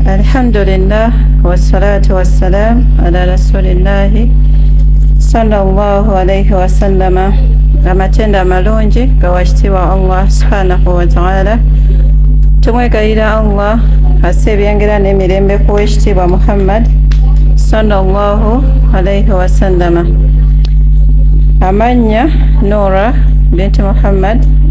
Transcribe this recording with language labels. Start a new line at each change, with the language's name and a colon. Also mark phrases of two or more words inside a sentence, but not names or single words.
Arabic: الحمد لله والصلاة والسلام على رسول الله صلى الله عليه وسلم.
Ganda: amatenda malungi gawakitiibwa Allah
Arabic: سبحانه وتعالى.
Ganda: Tumwegayira Allah asse ebyengera n'emirembe ku w'ekitiibwa Muhammad
Arabic: صلى الله عليه وسلم.
Ganda: Amannya Nora binti Muhammad.